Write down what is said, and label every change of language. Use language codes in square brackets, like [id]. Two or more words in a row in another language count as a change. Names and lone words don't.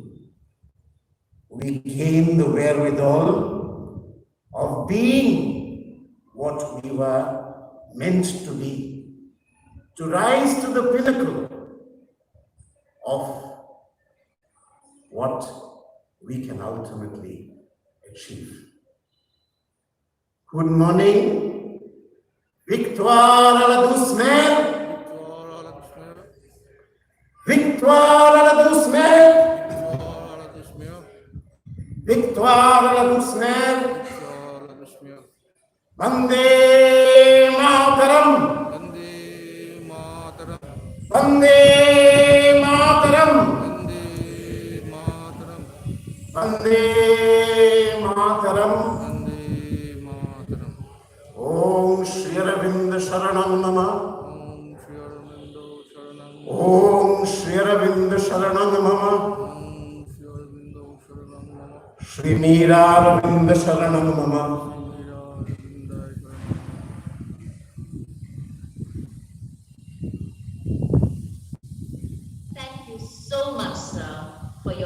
[en] We gain the wherewithal of being what we were meant to be, to rise to the pinnacle of what we can ultimately achieve. Good morning. [fr] Victoire à la douce mère. Victoire à la douce mère. Victoire à la douce mère. [sa] वन्दे मातरम्. वन्दे मातरम्. वन्दे मातरम्. ॐ श्री अरविन्द शरणं नमः. ॐ श्री अरविन्द शरणं नमः. श्री मीरा अरविन्द शरणं नमः. [en] Thank you so much, sir.